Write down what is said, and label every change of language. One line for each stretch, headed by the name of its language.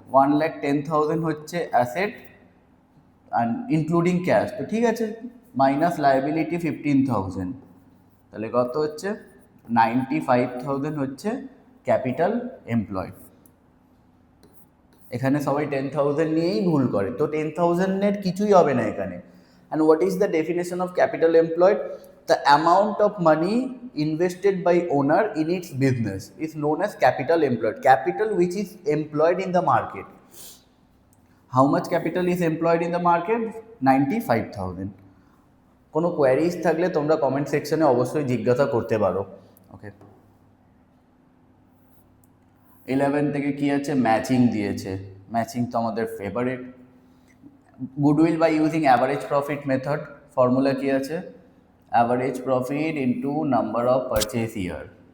Bangla: 1,10,000 হচ্ছে asset including cash, তো ঠিক আছে, মাইনাস লায়াবিলিটি 15,000, তাহলে কত হচ্ছে 95,000 হচ্ছে ক্যাপিটাল এমপ্লয়েড। এখানে সবাই 10,000 নিয়েই ভুল করে, তো 10,000-এর কিছুই হবে না এখানে।
English: And what is the definition of capital employed? The amount of money invested by owner in its business is known as capital employed. Capital which is employed in the market. How much capital is employed in the market? 95,000.
Bangla: কোনো queries থাকলে তোমরা comment সেকশনে অবশ্যই জিজ্ঞাসা করতে পারো। ওকে, 11 থেকে কি আছে, ম্যাচিং দিয়েছে।
English: matching
Bangla: তো আমাদের
English: Favourite. Goodwill by using average profit method, formula
Bangla: কি আছে,
English: Average profit into number of purchase year.